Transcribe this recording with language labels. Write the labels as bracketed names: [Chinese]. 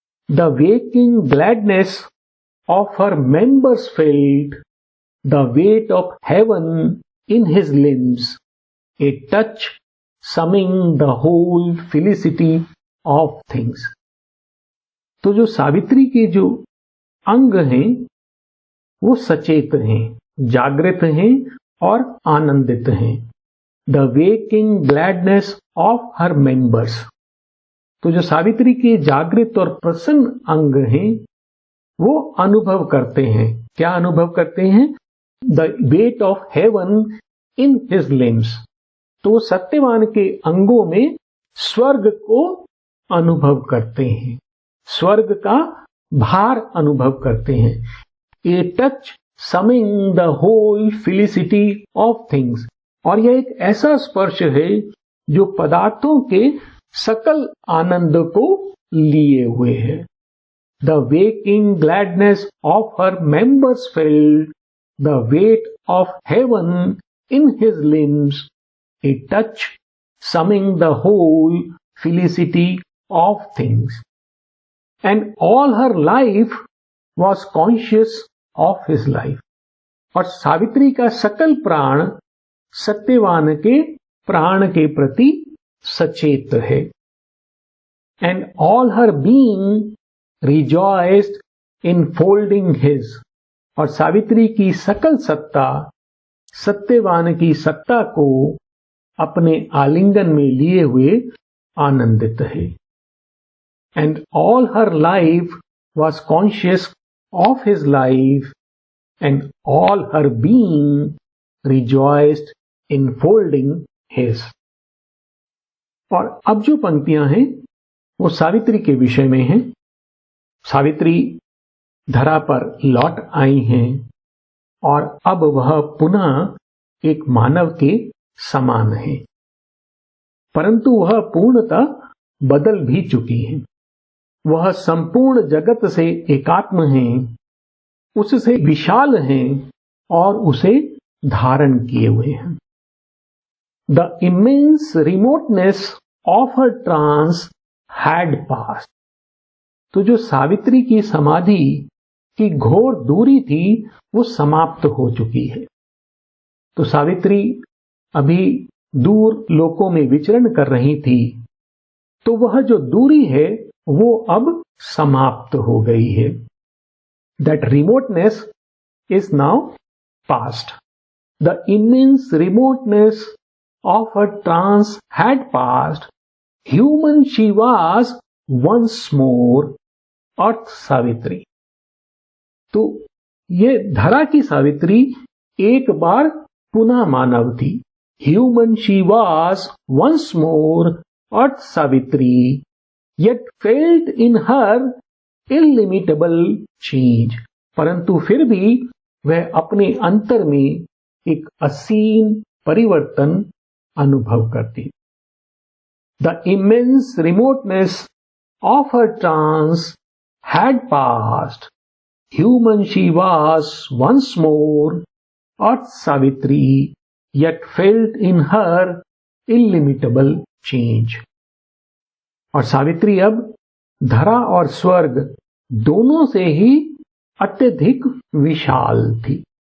[English] The waking gladness of her members felt the weight of heaven in his limbs, a touch summing the whole felicity of things. [Hindi] तो जो सावित्री के जो अंग हैं वो सचेत हैं, जागृत हैं और आनंदित हैं। [English] The waking gladness of her members. [Hindi] तो जो सावित्री के जागृत और प्रसन्न अंग हैं वो अनुभव करते हैं। क्या अनुभव करते हैं? [English] The weight of heaven in his limbs. [Hindi] तो सत्यवान के अंगों में स्वर्ग को अनुभव करते हैं, स्वर्ग का भार अनुभव करते हैं। [English] a touch summing the whole felicity of things, [Hindi] और यह एक ऐसा स्पर्श है जो पदार्थों के सकल आनंद को लिए हुए है। [English] The waking gladness of her members felt the weight of heaven in his limbs, a touch summing the whole felicity of things. and all her life was conscious of his life. [Hindi] और सावित्री का सकल प्राण सत्यवान के प्राण के प्रति सचेत है. [English] And all her being rejoiced in folding his. [Hindi] और सावित्री की सकल सत्ता सत्यवान की सत्ता को अपने आलिंगन में लिए हुए आनंदित है. [English] And all her life was conscious of his life, and all her being rejoiced in folding his. [Hindi] और अब जो पंक्तियां हैं वो सावित्री के विषय में हैं. सावित्री धरा पर लौट आई हैं और अब वह पुनः एक मानव के समान है, परंतु वह पूर्णतः बदल भी चुकी हैं. वह संपूर्ण जगत से एकात्म हैं, उससे विशाल हैं और उसे धारण किए हुए हैं. [English] The immense remoteness of her trance had passed. [Hindi] तो जो सावित्री की समाधि की घोर दूरी थी वो समाप्त हो चुकी है. तो सावित्री अभी दूर लोकों में विचरण कर रही थी, तो वह जो दूरी है वो अब समाप्त हो गई है. [English] That remoteness is now past. The immense remoteness of her trance had passed. Human she was once more. [Hindi] अर्थ सावित्री. तो ये धरा की सावित्री एक बार पुनः मानव थी. [English] Human she was once more. अर्थ Savitri. Yet felt in her illimitable change. [Hindi] परंतु फिर भी वह अपने अंतर में एक असीम परिवर्तन अनुभव करती. [English] The immense remoteness of her trance had passed. Human she was once more. Earth Savitri, yet felt in her illimitable change. [Hindi] और सावित्री अब धरा और स्वर्ग दोनों से ही अत्यधिक विशाल थी.